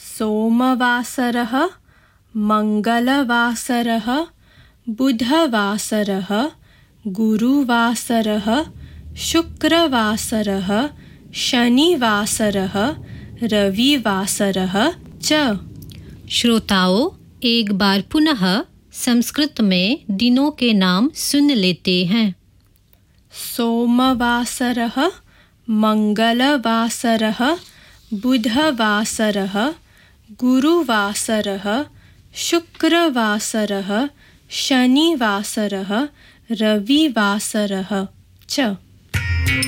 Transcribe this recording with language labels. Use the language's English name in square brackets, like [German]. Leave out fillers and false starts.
[Sanskrit] सोमवासरः, मङ्गलवासरः, बुधवासरः, गुरुवासरः, शुक्रवासरः, शनिवासरः, रविवासरः च। [Hindi] श्रोताओ, एक बार पुनः संस्कृत में दिनों के नाम सुन लेते हैं। [Sanskrit] सोमवासरः, मंगलवासरः, बुधवासरः, गुरुवासरः, शुक्रवासरः, शनिवासरः, रविवासरः च।